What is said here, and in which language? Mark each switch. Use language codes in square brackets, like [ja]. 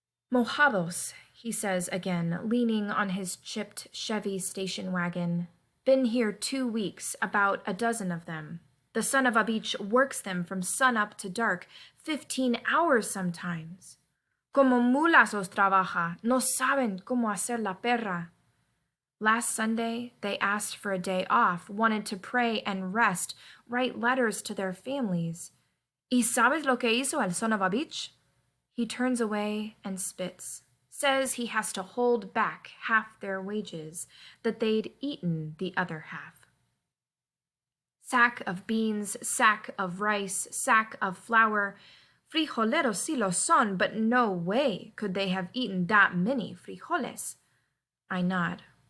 [en] "Mojados," he says again, leaning on his chipped Chevy station wagon. "Been here 2 weeks, about a dozen of them. The Sonavabitche works them from sunup to dark, 15 hours sometimes. [es] Como mulas os trabaja, no saben cómo hacer la perra." [en] Last Sunday, they asked for a day off, wanted to pray and rest, write letters to their families. [es] "¿Y sabes lo que hizo el Sonavabitche?" [en] He turns away and spits, says he has to hold back half their wages, that they'd eaten the other half. Sack of beans, sack of rice, sack of flour. [es] Frijoleros sí lo son, [en] but no way could they have eaten that many frijoles. I nod.